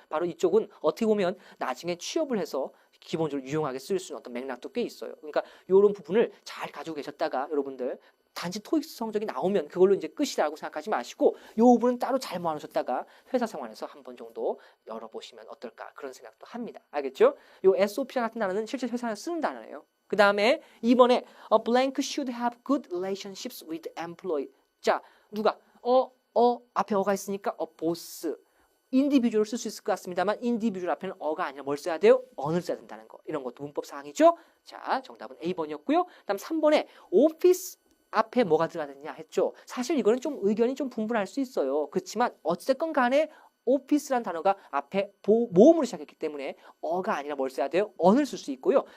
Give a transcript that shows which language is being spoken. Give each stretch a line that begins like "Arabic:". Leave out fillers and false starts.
Korean: 바로 이쪽은 어떻게 보면 나중에 취업을 해서 기본적으로 유용하게 쓸 수 있는 어떤 맥락도 꽤 있어요. 그러니까 이런 부분을 잘 가지고 계셨다가 여러분들 단지 토익 성적이 나오면 그걸로 이제 끝이라고 생각하지 마시고 이 부분은 따로 잘 모아놓으셨다가 회사 생활에서 한 번 정도 열어보시면 어떨까 그런 생각도 합니다. 알겠죠? 이 SOP 같은 단어는 실제 회사에서 쓰는 단어예요. 그 다음에 2번에
English: A blank should have good relationships with employee.
Korean: 자, 누가? 앞에 어가 있으니까 boss. 인디비주얼을 쓸 수 있을 것 같습니다만 인디비주얼 앞에는 어가 아니라 뭘 써야 돼요? on을 써야 된다는 거. 이런 것도 문법 사항이죠. 자, 정답은 A번이었고요. 다음 3번에 오피스 앞에 뭐가 들어가느냐 했죠. 사실 이거는 좀 의견이 좀 분분할 수 있어요. 그렇지만 어쨌건 간에 오피스란 단어가 앞에 모음으로 시작했기 때문에 어가 아니라 뭘 써야 돼요? on을 쓸 수 있고요.